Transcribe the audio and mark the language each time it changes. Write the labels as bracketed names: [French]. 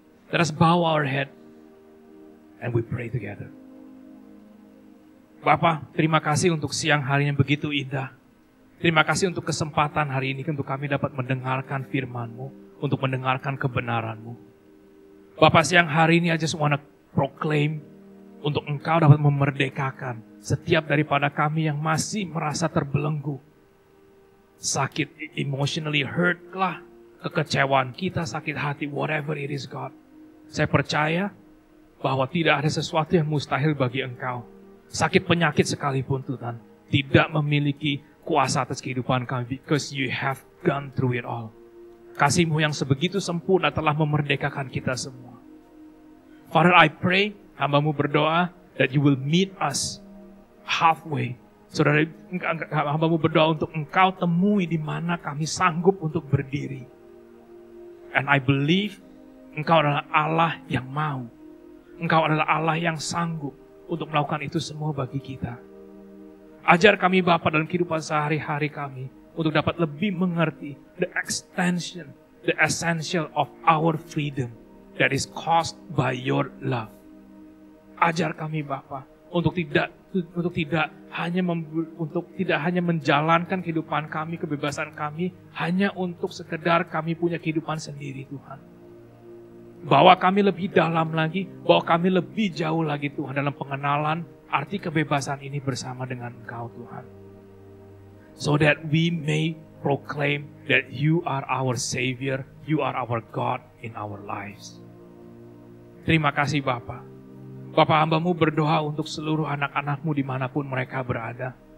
[English] Let us bow our head and we pray together. [Indonesian] Bapa, terima kasih untuk siang hari yang begitu indah. Terima kasih untuk kesempatan hari ini untuk kami dapat mendengarkan firman-Mu, untuk mendengarkan kebenaran-Mu. Bapa, siang hari ini [English] I just want to proclaim [Indonesian] untuk Engkau dapat memerdekakan setiap daripada kami yang masih merasa terbelenggu. Sakit, [English] emotionally hurt [Indonesian] lah, kekecewaan kita, sakit hati, [English] whatever it is God. [Indonesian] Saya percaya bahwa tidak ada sesuatu yang mustahil bagi Engkau. Sakit penyakit sekalipun Tuhan tidak memiliki kuasa atas kehidupan kami, [English] because you have gone through it all. [Indonesian] Kasih-Mu yang sebegitu sempurna telah memerdekakan kita semua. [English] Father, I pray, [Indonesian] hamba-Mu berdoa [English] that you will meet us halfway. [Indonesian] Saudara, hamba-Mu berdoa untuk Engkau temui di mana kami sanggup untuk berdiri. [English] And I believe [Indonesian] Engkau adalah Allah yang mau. Engkau adalah Allah yang sanggup untuk melakukan itu semua bagi kita. Ajar kami Bapa dalam kehidupan sehari-hari kami untuk dapat lebih mengerti [English] the extension, the essential of our freedom that is caused by your love. [Indonesian] Ajar kami Bapa untuk tidak hanya menjalankan kehidupan kami, kebebasan kami hanya untuk sekedar kami punya kehidupan sendiri Tuhan. Bawa kami lebih dalam lagi, bawa kami lebih jauh lagi Tuhan dalam pengenalan arti kebebasan ini bersama dengan Engkau Tuhan. [English] So that we may proclaim that you are our Savior, you are our God in our lives. [Indonesian] Terima kasih Bapa. Bapa, hamba-Mu berdoa untuk seluruh anak-anak-Mu dimanapun mereka berada.